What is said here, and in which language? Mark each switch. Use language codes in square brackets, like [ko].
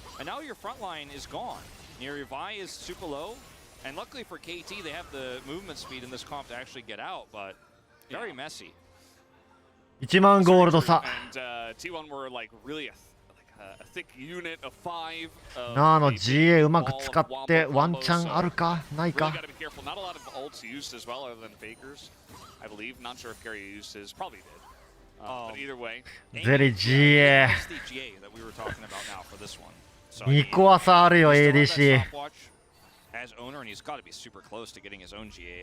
[en] And now your front line is gone. Your Vi is super low. And luckily for KT, they have the movement speed in this comp to actually get out, but very messy. [ja] 1万ゴールド差。 [en] And T1 were like really a thick unit of 5. [ja] ナーの GA うまく使ってワンチャンあるかないか。 [en] Really gotta be careful. Not a lot of ults used as well, other than Fakers, I believe. Not sure if Gary used his. Probably did. But either way, [ja] ゼリ GA。 [en] That's the GA that we were talking about now for this one. So [ja] 2個は差あるよ ADC。 [en] As owner, and he's got to be super close to getting his own GA.